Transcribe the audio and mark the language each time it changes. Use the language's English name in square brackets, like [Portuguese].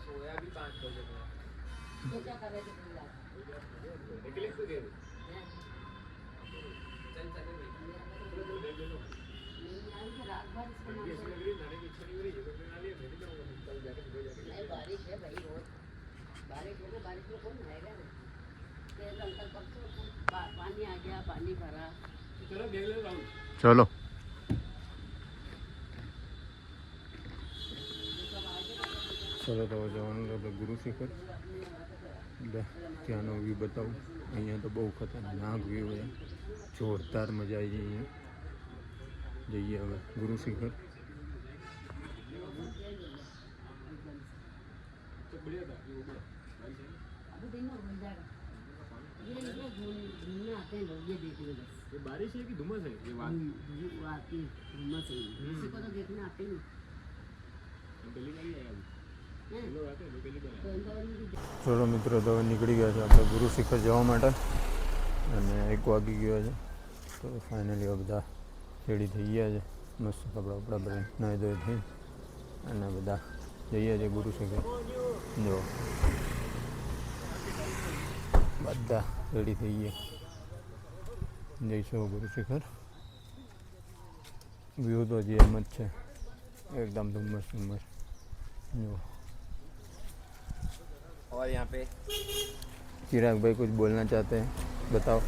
[Hindi] सोया भी 5 बजे तो क्या कर रहे थे तुम लोग? रात भर इसको नहीं, बारिश है भाई बहुत. बारिश हो गई, बारिश में कौन नहाएगा ना. फिर अंकल परसों पानी आ गया, पानी भरा। [Gujarati] ચલો ચલો તો જવાનું તો આપણે ગુરુ શિખર ત્યાંનો વ્યૂ બતાવું. અહીંયા તો બહુ ખતરનાક વ્યૂ છે, જોરદાર મજા આવી જાય અહીંયા. જઈએ હવે ગુરુ શિખર. [Hindi] अभी दिन में भूल जाएगा। ये घूमने आते हैं लोग, ये देखने बस। ये बारिश है कि धुम्मस है ये बात वो आती है घूमना चाहिए, किसी को तो देखने आते नहीं पहली बार ही आया अभी हैं? लोग आते हैं पहली बार तो इंदौर में भी [Gujarati] ચલો મિત્રો, તો હવે નીકળી ગયા છે આપણે ગુરુ શિખર જવા માટે અને 1 વાગી ગયો છે. તો ફાઇનલી હવે બધા રેડી થઈ ગયા છે, મસ્ત કપડાં બપડા ભરી નાહી ધોઈ થઈ અને બધા જઈએ છીએ ગુરુ શિખર. જો બધા રેડી થઈ ગયા, જઈશું ગુરુ શિખર. વ્યૂ તો જે એમ જ છે, [Hindi] एकदम धुम्मस धुम्मस. जो और यहाँ पे चिराग भाई कुछ बोलना चाहते हैं, बताओ.